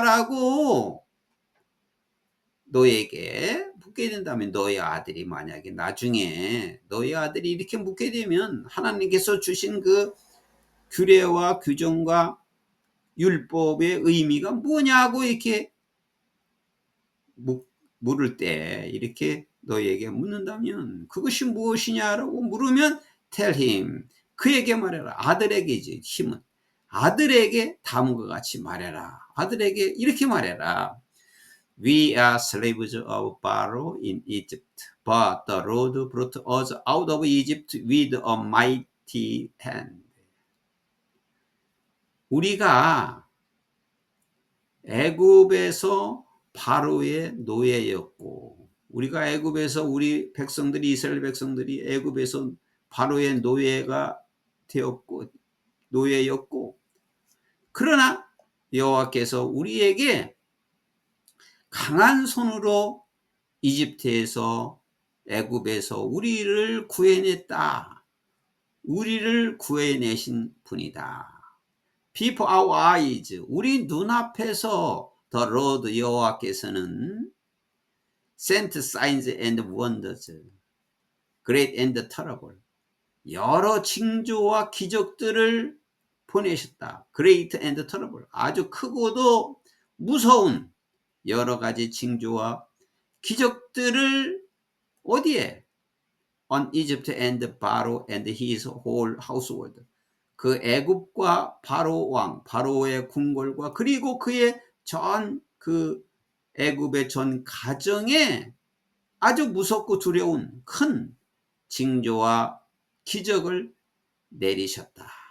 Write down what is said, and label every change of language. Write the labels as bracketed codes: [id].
[ko] 라고 너에게 묻게 된다면, 너의 아들이 만약에 나중에 너의 아들이 이렇게 묻게 되면 하나님께서 주신 그 규례와 규정과 율법의 의미가 뭐냐고 이렇게 물을 때, 이렇게 너에게 묻는다면 그것이 무엇이냐라고 물으면 [en] tell him, [ko] 그에게 말해라. 아들에게지. 힘은 아들에게 다음과 같이 말해라. 아들에게 이렇게 말해라. [en] We are slaves of Pharaoh in Egypt, but the Lord brought us out of Egypt with a mighty hand. [ko] 우리가 애굽에서 바로의 노예였고, 우리가 애굽에서 우리 백성들이, 이스라엘 백성들이 애굽에서 바로의 노예가 되었고, 노예였고, 그러나 여호와께서 우리에게 강한 손으로 이집트에서, 애굽에서 우리를 구해냈다. 우리를 구해내신 분이다. [en] Before our eyes, [ko] 우리 눈앞에서 [en] the Lord, [ko] 여호와께서는 [en] sent signs and wonders, great and terrible, [ko] 여러 징조와 기적들을 보내셨다. [en] Great and terrible, [ko] 아주 크고도 무서운 여러 가지 징조와 기적들을 어디에? [en] On Egypt and Pharaoh and his whole household, [ko] 그 애굽과 바로 왕, 바로의 궁궐과 그리고 그의 전 그 애굽의 전 가정에 아주 무섭고 두려운 큰 징조와 기적을 내리셨다.